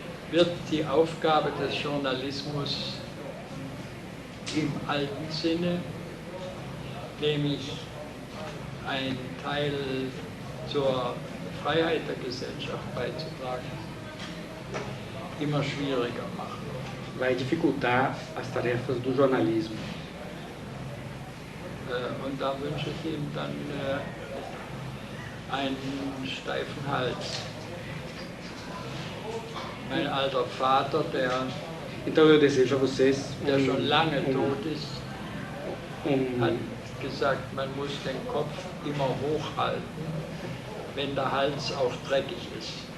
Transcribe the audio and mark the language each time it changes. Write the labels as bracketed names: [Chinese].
[German] wird die Aufgabe des Journalismus im alten Sinne, nämlich einen Teil zur Freiheit der Gesellschaft beizutragen, immer schwieriger machen. [Portuguese] Vai dificultar as tarefas do jornalismo. [German] Und da wünsche ich ihm dann einen steifen Hals. Mein alter Vater, [Portuguese] então eu desejo a vocês, [German] der schon lange tot ist, hat gesagt, man muss den Kopf immer hochhalten, wenn der Hals auch dreckig ist.